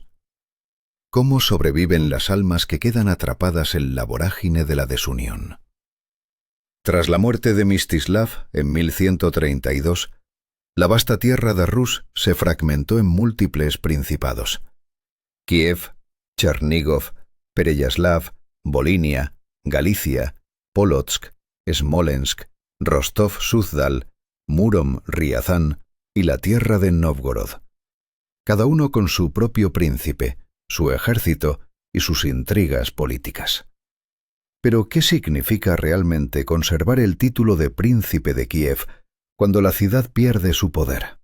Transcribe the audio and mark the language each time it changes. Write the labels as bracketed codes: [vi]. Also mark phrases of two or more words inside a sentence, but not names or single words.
[es] ¿Cómo sobreviven las almas que quedan atrapadas en la vorágine de la desunión? Tras la muerte de Mstislav en 1132, la vasta tierra de Rus se fragmentó en múltiples principados: Kiev, Chernigov, Pereyaslav, Volinia, Galicia, Polotsk, Smolensk, Rostov-Suzdal, Murom-Riazán y la tierra de Novgorod, cada uno con su propio príncipe, su ejército y sus intrigas políticas. Pero, ¿qué significa realmente conservar el título de príncipe de Kiev cuando la ciudad pierde su poder?